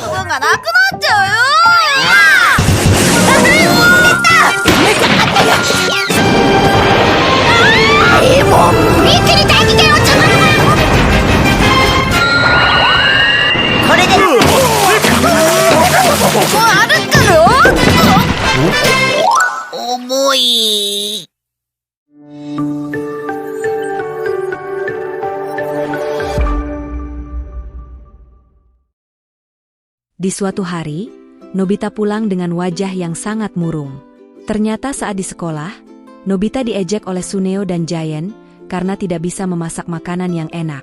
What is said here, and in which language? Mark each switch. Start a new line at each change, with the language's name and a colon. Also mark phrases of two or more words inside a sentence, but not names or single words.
Japanese: 服がなくなっちゃうよ。もう一気に大気圏をつむるわ。これでもう歩くの？重い。
Indonesian: Di suatu hari, Nobita pulang dengan wajah yang sangat murung. Ternyata saat di sekolah, Nobita diejek oleh Suneo dan Giant karena tidak bisa memasak makanan yang enak.